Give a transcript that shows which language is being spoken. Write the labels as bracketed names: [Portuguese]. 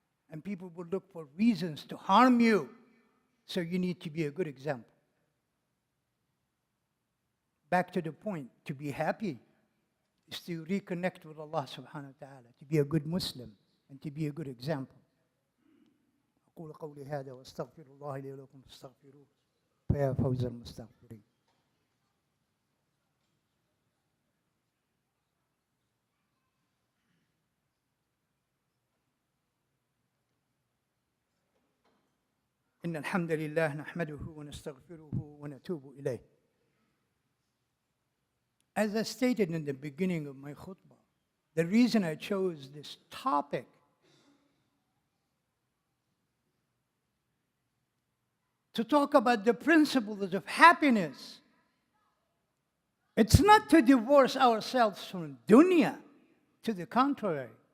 [English] And people will look for reasons to harm you. So you need to be a good example. Back to the point, to be happy is to reconnect with Allah subhanahu wa ta'ala, to be a good Muslim and to be a good example. [Arabic] أقول قولي هذا واستغفر الله لي ولكم فاستغفروه فيا فوز المستغفرين. إن الحمد لله نحمده ونستغفره ونتوب إليه. [English] As I stated in the beginning of my khutbah, the reason I chose this topic to talk about the principles of happiness, it's not to divorce ourselves from dunya. To the contrary.